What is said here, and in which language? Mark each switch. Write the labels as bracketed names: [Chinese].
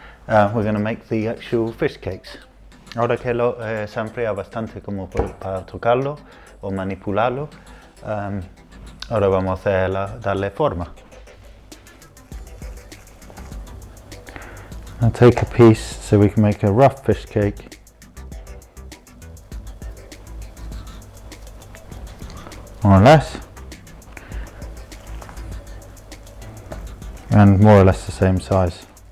[English] We're going to make the actual fish cakes. [Spanish] Ahora que se ha enfriado bastante como para tocarlo o manipularlo, ahora vamos a darle forma. [English] I'll take a piece so we can make a rough fish cake. More or less. And more or less the same size.